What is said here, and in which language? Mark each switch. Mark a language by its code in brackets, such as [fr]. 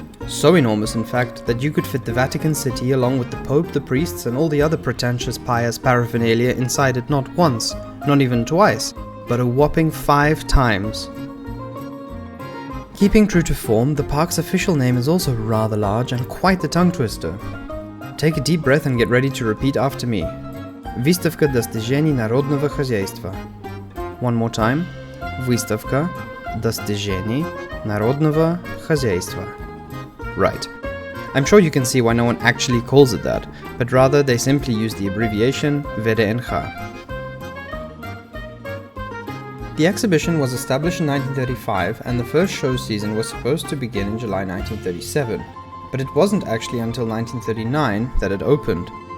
[en] So enormous in fact that you could fit the Vatican City along with the Pope, the priests and all the other pretentious pious paraphernalia inside it not once, not even twice, but a whopping 5 times. Keeping true to form, the park's official name is also rather large and quite the tongue twister. Take a deep breath and get ready to repeat after me. [ru] Выставка достижений народного хозяйства. [en] One more time. [ru] Выставка достижений народного хозяйства. [en] Right. I'm sure you can see why no one actually calls it that, but rather they simply use the abbreviation VDNKh. The exhibition was established in 1935 and the first show season was supposed to begin in July 1937, but it wasn't actually until 1939 that it opened.